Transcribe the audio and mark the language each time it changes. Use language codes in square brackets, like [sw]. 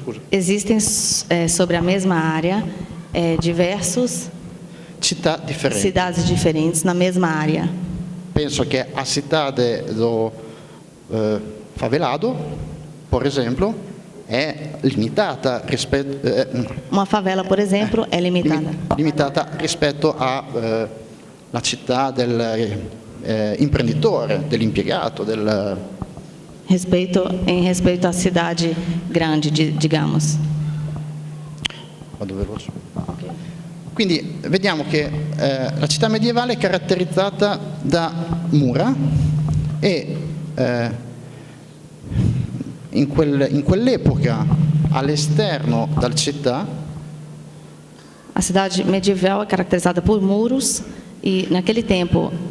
[pt] Existem sobre a mesma área diversas cidades diferentes na mesma área. [it] Penso che [pt] a cidade do favelado, por exemplo, [it] è limitata rispetto [pt] Uma favela, por exemplo, é limitada. [it] limitata rispetto alla città dell'imprenditore, dell'impiegato, [pt] Em respeito à cidade grande, digamos. [it] Vado veloce. Quindi vediamo che la città medievale è caratterizzata da mura e in quell'epoca all'esterno della città [pt] A cidade medieval é caracterizada por muros e, naquele tempo,